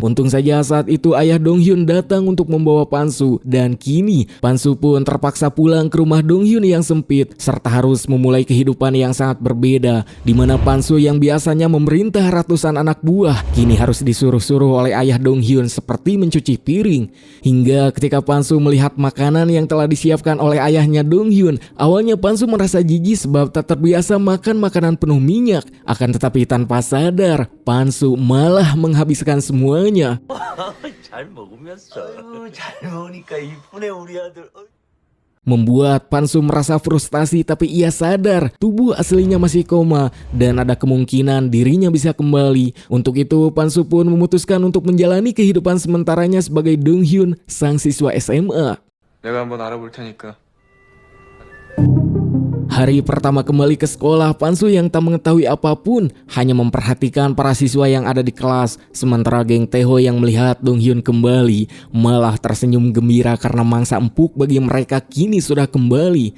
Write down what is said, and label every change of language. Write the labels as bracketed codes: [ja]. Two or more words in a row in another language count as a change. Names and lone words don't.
[id] Untung saja saat itu ayah Dong Hyun datang untuk membawa Pansu, dan kini Pansu pun terpaksa pulang ke rumah Dong Donghyun yang sempit, serta harus memulai kehidupan yang sangat berbeda, di mana Pansu yang biasanya memerintah ratusan anak buah, kini harus disuruh-suruh oleh ayah Donghyun seperti mencuci piring. Hingga ketika Pansu melihat makanan yang telah disiapkan oleh ayahnya Donghyun, awalnya Pansu merasa jijik sebab tak terbiasa makan makanan penuh minyak. Akan tetapi tanpa sadar, Pansu malah menghabiskan semuanya. [ko] 잘 먹으면서. 잘 먹으니까 이쁘네 우리 아들. [id] Membuat Pansu merasa frustasi, tapi ia sadar tubuh aslinya masih koma dan ada kemungkinan dirinya bisa kembali. Untuk itu Pansu pun memutuskan untuk menjalani kehidupan sementaranya sebagai Donghyun, sang siswa SMA. [ko] 내가 한번 알아볼 테니까. [id] Hari pertama kembali ke sekolah, Pansu yang tak mengetahui apapun hanya memperhatikan para siswa yang ada di kelas. Sementara geng Taeho yang melihat Donghyun kembali malah tersenyum gembira karena mangsa empuk bagi mereka kini sudah kembali.